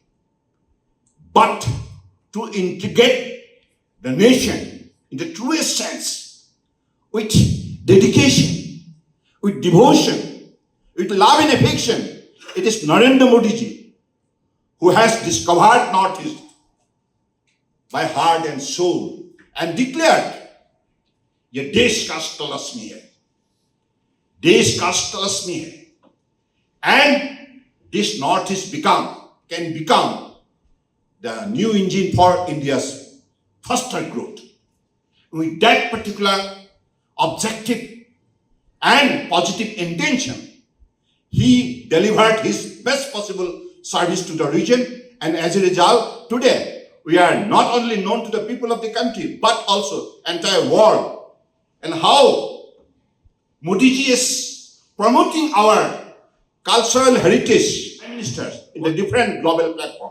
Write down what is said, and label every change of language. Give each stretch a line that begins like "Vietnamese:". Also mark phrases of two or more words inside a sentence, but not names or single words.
English: But to integrate the nation in the truest sense, with dedication, with devotion, with love and affection, it is Narendra Modi ji who has discovered Northeast by heart and soul and declared,
Hindi: "ये देश का अष्टलक्ष्मी है, देश का अष्टलक्ष्मी है,"
English: and this Northeast can become the new engine for India's faster growth. with that particular objective and positive intention, he delivered his best possible service to the region, and as a result, today we are not only known to the people of the country but also entire world, and how Modi ji is promoting our cultural heritage ministers in the different global platform.